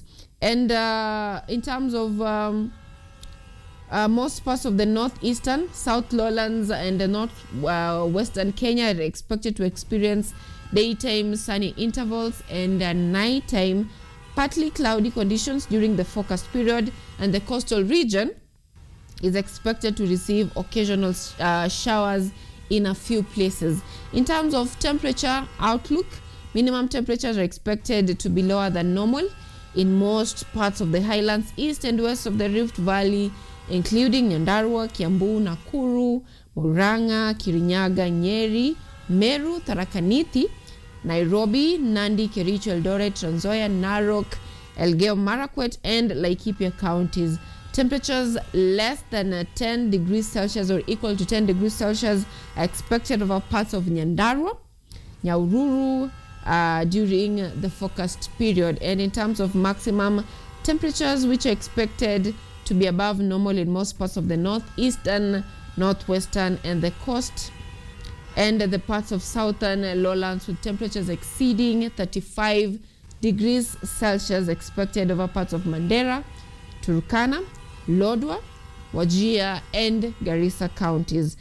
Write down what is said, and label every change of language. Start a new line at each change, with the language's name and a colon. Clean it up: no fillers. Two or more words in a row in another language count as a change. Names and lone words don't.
English: And in terms of most parts of the northeastern, South Lowlands, and the northwestern Kenya are expected to experience daytime sunny intervals and nighttime partly cloudy conditions during the forecast period, and the coastal region is expected to receive occasional showers in a few places. In terms of temperature outlook, minimum temperatures are expected to be lower than normal in most parts of the highlands east and west of the Rift Valley, including Nyandarua, Kiambu, Nakuru, Murang'a, Kirinyaga, Nyeri, Meru, Tharaka Nithi, Nairobi, Nandi, Kericho, Eldoret, Trans Nzoia, Narok, Elgeyo Marakwet, and Laikipia counties. Temperatures less than 10 degrees Celsius or equal to 10 degrees Celsius are expected over parts of Nyandarua, Nyahururu during the forecast period. And in terms of maximum temperatures, which are expected to be above normal in most parts of the northeastern, northwestern, and the coast, and the parts of southern lowlands, with temperatures exceeding 35 degrees Celsius expected over parts of Mandera, Turkana, Lodwar, Wajir, and Garissa counties.